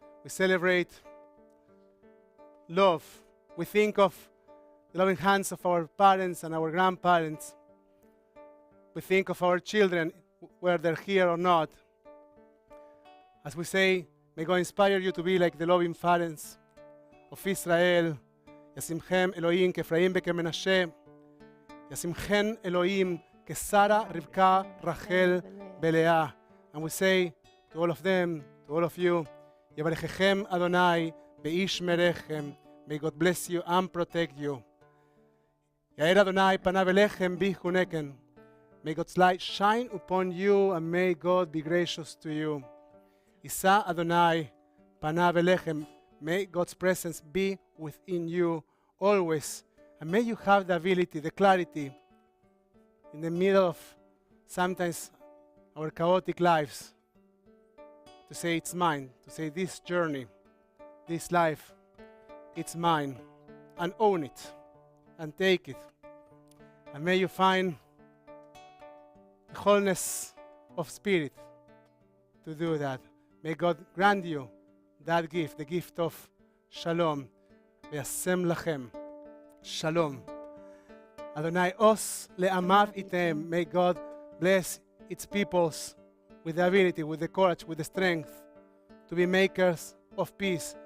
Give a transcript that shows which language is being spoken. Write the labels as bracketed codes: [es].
[en] We celebrate love. We think of the loving hands of our parents and our grandparents. We think of our children, whether they're here or not. As we say, may God inspire you to be like the loving parents of Israel. [he] ישמכם אלוהים כאפרים וכמנשה. ישמכן אלוהים כשרה, רבקה, רחל, בלאה. [en] And we say to all of them, to all of you, [he] יברככם אדוני וישמרכם. [en] May God bless you and protect you. [he] יאר אדוני פניו אליכם ויחונקם. [en] May God's light shine upon you and may God be gracious to you. [he] יישא אדוני פניו אליכם. [en] May God's presence be within you always. And may you have the ability, the clarity in the middle of sometimes our chaotic lives to say it's mine, to say this journey, this life, it's mine, and own it, and take it. And may you find the wholeness of spirit to do that. May God grant you that gift, the gift of shalom. [he] וישם לכם shalom. Adonai os le'amav item. [en] May God bless its peoples with the ability, with the courage, with the strength to be makers of peace.